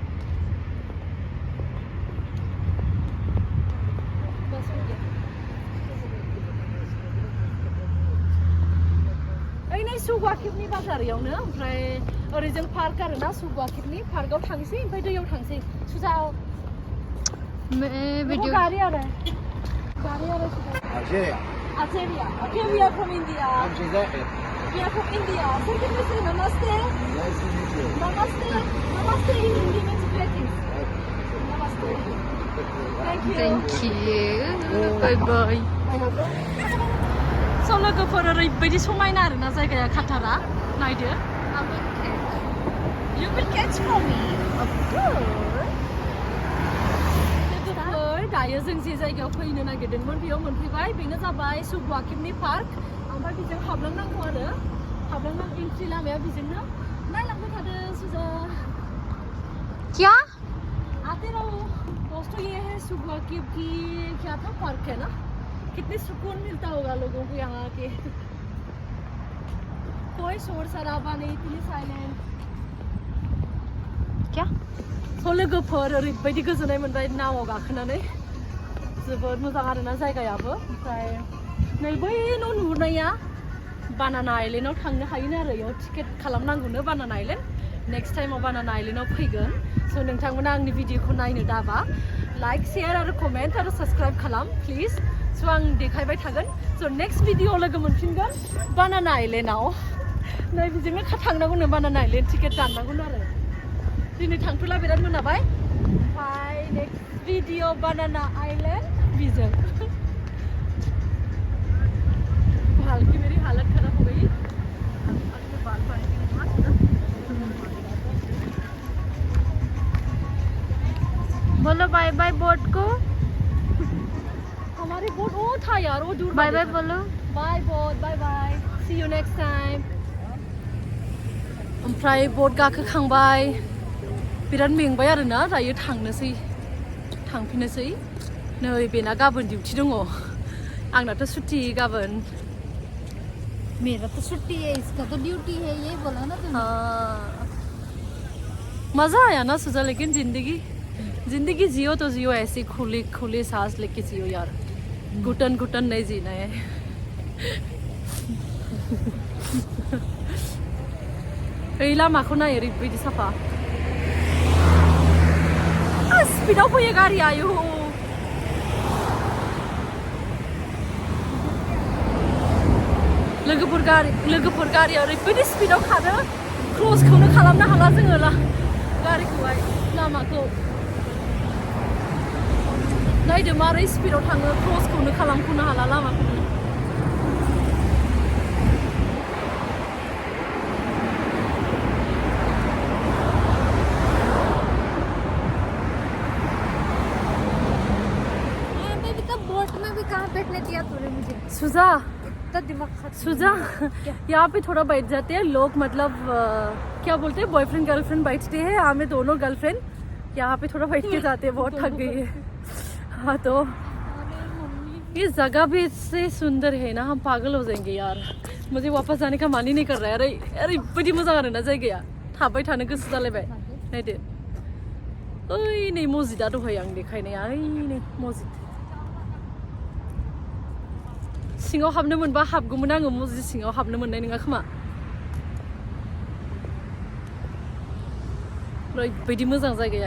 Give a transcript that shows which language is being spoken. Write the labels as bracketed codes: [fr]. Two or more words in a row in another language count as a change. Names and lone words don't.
[brx] ओइ नै सुगुआकिबनि बाजारियावनो. ओमफ्राय ओरैजों पार्क आरोना सुगुआकिबनि पार्कआव थांसै ओमफ्राय दैयाव थांसै. सुजा वीडियो [hi] गाड़ी आ रहा है [en] Algeria. Algeria. Okay, we are from India. I'm Giuseppe. We are from India. So can we say namaste? Nice to meet you. Namaste. Namaste in Hindi means greetings. Namaste. Thank you. Bye bye. [brx] So लोगोफोर ओरैबायदि समायना आरोना जायगाया काटारा. नायदो. [en] You will catch for me. Of course. [brx] दायो जों जे जायगायाव फैनो नागिरदोंमोन बेयाव मोनफैबाय. बेनो जाबाय सुगुआकिबनि पार्क. ओमफ्राय बेजों हाबलांनांगौ आरो एन्ट्रि लामाया बेजोंनो. नायलांबाय थादो सुजा. [hi] क्या? आते रहो दोस्तों. ये है सुगुआकिब की क्या था पार्क है ना. कितनी सुकून मिलता होगा लोगों को यहाँ आके. कोई शोर शराबा नहीं, इतनी साइलेंट. क्या? [brx] स' लोगोफोर ओरैबायदि गोजोननाय मोनबाय नावआव गाखोनानै. जोबोद मोजां आरोना जायगायाबो. ओमफ्राय नै बै न' नुहुरनाया बानाना आइलेण्डआव थांनो हायोनो आरो. बेयाव टिकेट खालामनांगौनो बानाना आइलेण्ड. नेक्स्ट टाइमाव बानाना आइलेण्डआव फैगोन. स' नोंथांमोना आंनि भिडिअखौ नायनो दाबा [en] like share [brx] आरो कमेन्ट आरो साबस्क्राइब खालाम प्लिज. स' आं देखायबाय थागोन. स' [en] next video [brx] लोगो मोनफिनगोन बानाना आइलेण्डआव. नै बेजोंनो थांनांगौनो बानाना आइलेण्ड. टिकेट दाननांगौनो आरो. दिनै थांथ'ला बिराद मोनाबाय. ओमफ्राय [en] next video [brx] बानाना आइलेण्ड बेजों. [hi] हल्की मेरी हालत खराब हो गई. बोलो [en] bye bye [hi] बोट को. हमारी बोट वो था यार, वो दूर. [en] bye bye [hi] बोलो. [en] bye boat, Bye bye. See you next time. [brx] ओमफ्राय बोट गाखोखांबाय बिराद मेंबाय आरोना दायो थांफिननोसै नै बेना गाबोन डिउटि दङ आंनाथ' सुटि गाबोन [hi] मेरा तो छुट्टी है, इसका तो ड्यूटी है, यही बोला ना तुमने। मजा आया ना सुजा, लेकिन जिंदगी जियो तो जियो ऐसी खुली खुली सांस लेके जियो यार, घुटन घुटन नहीं जीना है। [brx] ओइ लामाखौ नाय ओरैबायदि साफा, स्पिडाव फैयो गारिया, आयु लोगोफोर गारिया ओरैबायदि स्पिडाव खारो, क्रसखौनो खालामनो हाला जोङो गारिखौहाय, लामाखौ नायदो मारै स्पिडाव थाङो, क्रसखौनो खालामख'नो हाला लामाखौ। [hi] बोट में भी कहाँ बैठने दिया तूने मुझे? सुजा इतना दिमाग खराब। सुजा यहाँ पे थोड़ा बैठ जाते हैं लोग, मतलब क्या बोलते हैं, [en] boyfriend girlfriend [hi] बैठते हैं, हमें दोनों गर्लफ्रेंड यहाँ पे थोड़ा बैठ के जाते हैं, बहुत थक गई है। हाँ तो ये जगह भी इससे सुंदर है ना, हम पागल हो जाएंगे यार, मुझे वापस जाने का मन ही नहीं कर रहा है। अरे बड़ी मजा आ रहा है ना [brx] जायगाया, थाबाय थानो गोसो जालायबाय। नायदो ओइ नै मस्जिदा दहाय आं देखायनाया, ओइ नै मस्जिद, सिङाव हाबनो मोनबा हाबगौमोन आङो, मस्जिद सिङाव हाबनो मोननाय नङा खोमा, ओरैबायदि मोजां जायगाया।